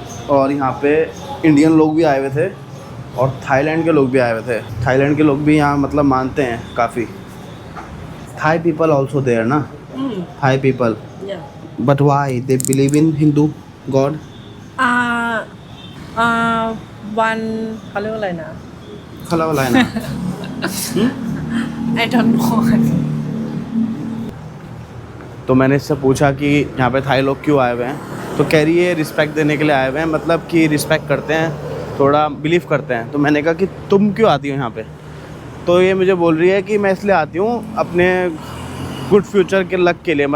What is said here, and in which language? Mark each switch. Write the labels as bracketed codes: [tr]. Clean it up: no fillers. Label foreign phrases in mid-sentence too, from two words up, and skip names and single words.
[hi] और यहाँ पे इंडियन लोग भी आए हुए थे और थाईलैंड के लोग भी आए हुए थे। थाईलैंड के लोग भी यहाँ मतलब मानते हैं काफ़ी। [en] Thai people also there [hi] ना, [en] Thai people, Yeah. But why they believe in Hindu god? One [th] เขาเรียกว่าอะไรนะ [hi] खला वाला है ना। [en] I don't know. [hi] तो मैंने इससे पूछा कि यहाँ पे थाई लोग क्यों आए हुए हैं, तो कह रही है रिस्पेक्ट देने के लिए आए हुए हैं, मतलब कि रिस्पेक्ट करते हैं, थोड़ा बिलीव करते हैं। तो मैंने कहा कि तुम क्यों आती हो यहाँ पे? तो ये मुझे बोल रही है कि मैं इसलिए आती हूँ अपने [en] good future [hi] के लक के लिए।